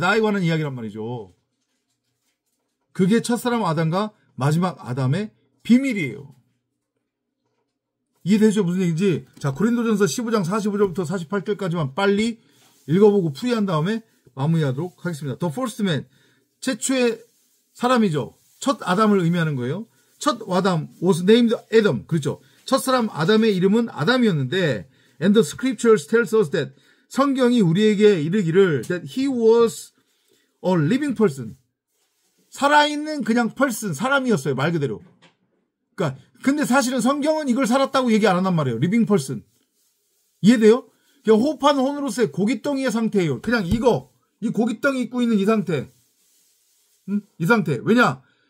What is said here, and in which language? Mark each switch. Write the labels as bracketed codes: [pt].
[ko] 나에 관한 이야기란 말이죠. 그게 첫사람 아담과 마지막 아담의 비밀이에요. 이해되죠? 무슨 얘기인지. 자, 고린도전서 15장 45절부터 48절까지만 빨리 읽어보고 풀이한 다음에 마무리하도록 하겠습니다. [en] The first man, [ko] 최초의 사람이죠. 첫 아담을 의미하는 거예요. 첫 아담 [en] was named Adam. [ko] 그렇죠. 첫사람 아담의 이름은 아담이었는데 [en] and the scriptures tells us that [ko] 성경이 우리에게 이르기를 [en] that he was a living person. [ko] 살아있는 그냥 person, 사람이었어요. 말 그대로. 그러니까 근데 사실은 성경은 이걸 살았다고 얘기 안 한단 말이에요. [en] living person. [ko] 이해돼요? 그냥 호흡하는 혼으로서의 고깃덩이의 상태예요. 그냥 이 고깃덩이 입고 있는 이 상태. 이 상태. 왜냐?